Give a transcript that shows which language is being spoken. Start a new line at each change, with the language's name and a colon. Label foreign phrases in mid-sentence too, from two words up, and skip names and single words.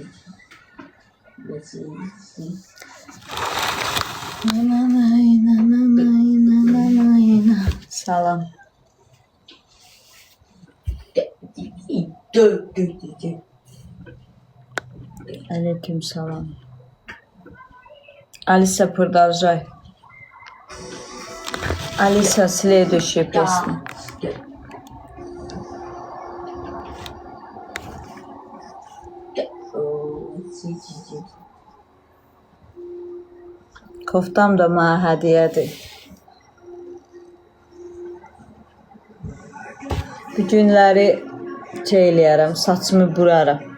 Azerbaijani: Salam. Aleyküm salam.
Russian: Alisa продолжай. Alisa, следующая песня.
Azerbaijani: Koftam da mənə hədiyyədir. Bu günləri eləyərəm, saçımı buraram.